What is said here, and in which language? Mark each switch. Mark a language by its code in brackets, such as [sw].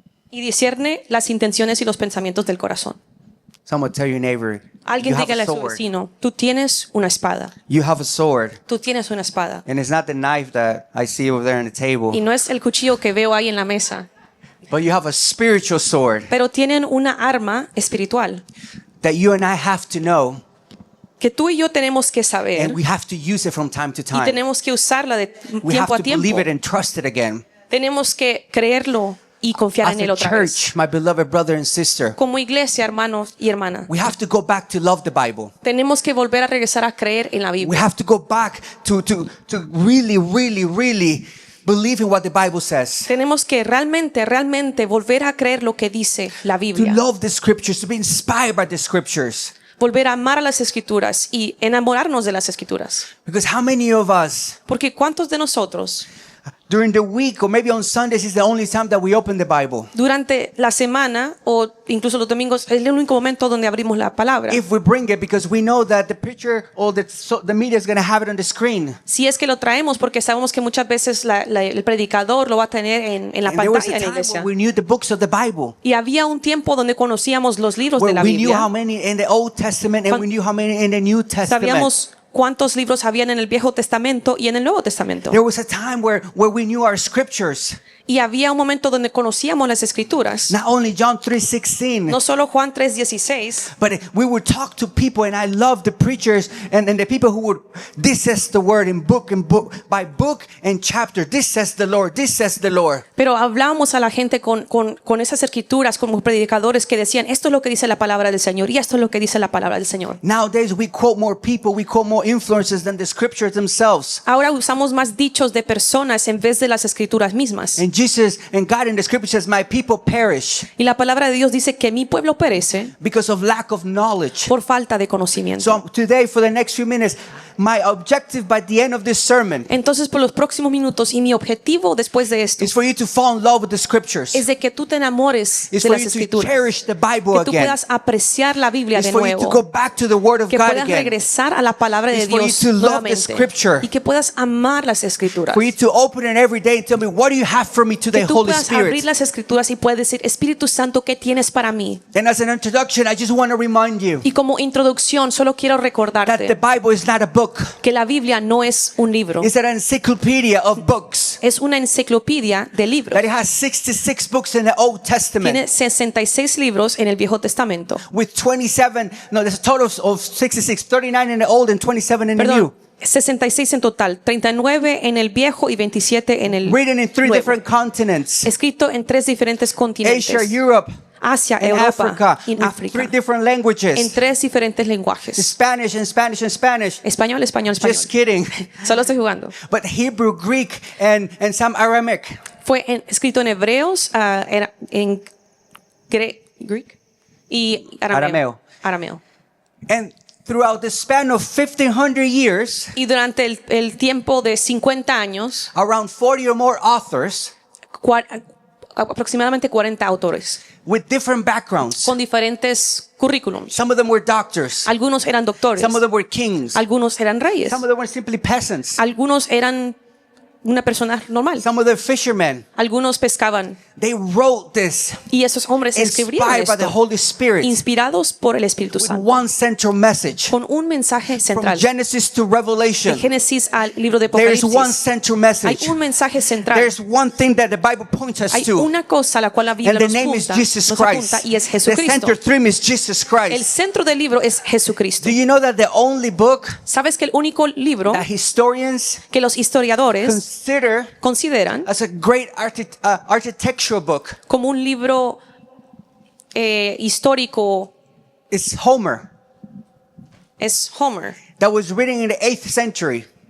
[es] y discierne las intenciones y los pensamientos del corazón. [en] Someone tell your neighbor, you [es] Alguien [en] have [es] dígale [en] a [es] a su [en] sword. [es] vecino, tú tienes una espada, [en] You have a sword. [es] tú tienes una espada. [en] And it's not the knife that I see over there on the table, [es] Y no es el cuchillo que veo ahí en la mesa, [en] but you have a spiritual sword [es] pero tienen una arma espiritual [en] that you and I have to know, [es] que tú y yo tenemos que saber [en] and we have to use it from time to [es] y [en] time. [es] tenemos que usarla de [en] We have [es] tiempo a [en] to [es] tiempo. [en] believe it and trust it again. [es] Tenemos que creerlo y confiar [en] As [es] en él [en] a [es] otra vez. [en] church, my beloved brother and sister, [es] Como iglesia, hermanos y hermanas, [en] we have to go back to love the Bible. [es] tenemos que volver a regresar a creer en la [en] We [es] Biblia. [en] have to go back to really, really, really believe in what the Bible says. [es] Tenemos que realmente volver a creer lo que dice la [en] To [es] Biblia. [en] love the scriptures, to be inspired by the scriptures. [es] Volver a amar a las escrituras y enamorarnos de las escrituras. [en] Because how many of us [es] Porque ¿cuántos de nosotros [en] during the week or maybe on Sundays is the only time that we open the Bible? [es] durante la semana o incluso los domingos es el único momento donde abrimos la palabra? [en] If we bring it, because we know that the picture or the media is going to have it on the screen. [es] Si es que lo traemos porque sabemos que muchas veces el predicador lo va a tener en la [en] And there was [es] pantalla [en] a [es] en la [en] time [es] iglesia. [en] when we knew the books of the Bible, [es] Y había un tiempo donde conocíamos los libros de [en] where [es] la [en] we knew how [es] Biblia. [en] many in the Old Testament and we knew how many in the New Testament. [es] Sabíamos cuántos libros habían en el Viejo Testamento y en el Nuevo Testamento. [en] There was a time where we knew our scriptures. [es] Y había un momento donde conocíamos las escrituras. [en] Not only John 3:16, [es] No solo Juan 3:16, [en] but we would talk to people, and I love the preachers and the people who would, this says the word in book by book and chapter. This says the Lord. This says the Lord. [es] pero hablábamos a la gente con esas escrituras como predicadores que decían, esto es lo que dice la palabra del Señor y esto es lo que dice la palabra del Señor. [en] Nowadays we quote more people, we quote more influences than the scriptures themselves. [es] Ahora usamos más dichos de personas en vez de las escrituras mismas. [en] And Jesus and God in the scripture says, my people perish [es] Y la palabra de Dios dice que mi pueblo perece [en] because of lack of knowledge. [es] por falta de conocimiento. [en] So today, for the next few minutes, my objective by the end of this sermon [es] Entonces, por los próximos minutos y mi objetivo después de esto [en] is for you to fall in love with the scriptures. [es] es de que tú te enamores [en] It's [es] de [en] for [es] las [en] you to [es] escrituras, [en] cherish the Bible [es] que tú [en] again. [es] puedas apreciar la Biblia [en] It's [es] de [en] for you to go [es] nuevo, [en] back to the Word of [es] que [en] God [es] puedas [en] again. [es] regresar a la palabra de [en] It's for you [es] Dios [en] to love the [es] nuevamente [en] scripture. [es] y que puedas amar las escrituras, [en] For you to open it every day and tell me, what do you have for me today, [es] que tú [en] Holy [es] puedas abrir [en] Spirit? [es] las escrituras y puedes decir, Espíritu Santo, ¿qué tienes para mí? [en] And as an introduction, I just want to remind you [es] Y como introducción solo quiero [en] that the [es] recordarte [en] Bible is not a book. [es] que la Biblia no es un libro, [en] It's an encyclopedia of books. [es] es una enciclopedia de libros. [en] That it has 66 books in the Old Testament. [es] Tiene 66 libros en el Viejo Testamento. [en] With 27, no, there's a total of 66, 39 in the Old and 27 in the New. [es] Perdón, 66 en total, 39 en el Viejo y 27 en el [en] Written in 3 [es] Nuevo. [en] different continents. [es] Escrito en 3 diferentes continentes. [en] Asia, Europe, [es] Asia, [en] and [es] Europa [en] Africa. [es] y en [en] In [es] África. [en] 3 different [es] En [en] languages. [es] 3 diferentes lenguajes. [en] Spanish and Spanish and Spanish. [es] Español, español, español. [en] Just kidding. [es] Solo estoy jugando. [en] But Hebrew, Greek, and some Aramaic. [es] Fue escrito en hebreos, en Greek y Arameo. arameo. [en] And throughout the span of 1,500 years, [es] Y durante el tiempo de 50 años, [en] around 40 or more authors [es] aproximadamente 40 autores [en] with different backgrounds. [es] con diferentes currículums. [en] Some of them were doctors. [es] Algunos eran doctores, [en] Some of them were kings. [es] algunos eran reyes, [en] Some of them were simply peasants. [es] algunos eran una persona normal. [en] Some of the fishermen, [es] Algunos pescaban [en] they wrote this [es] y esos hombres escribieron [en] inspired by the [es] esto, [en] Holy Spirit [es] inspirados por el Espíritu [en] with [es] Santo, [en] one central message. [es] con un mensaje [en] From [es] central. [en] Genesis to [es] De [en] Revelation, [es] Génesis al libro de [en] there is one [es] Apocalipsis [en] central [es] hay [en] message. [es] un mensaje central. [en] There's one thing that the Bible points us [es] Hay [en] to, [es] una cosa a la cual la Biblia [en] and the [es] nos [en] name is [es] apunta, [en] Jesus [es] nos apunta, [en] Christ. [es] y es [en] The [es] Jesucristo. [en] center theme is Jesus [es] El [en] Christ. [es] centro del libro es Jesucristo. [en] Do you know that the only book [es] ¿Sabes que el único libro [en] that historians [es] que los historiadores [en] consider [es] consideran [en] as a great architectural book [es] como un libro histórico [en] is Homer, [es] es Homer? [en] that was written in the 8th century,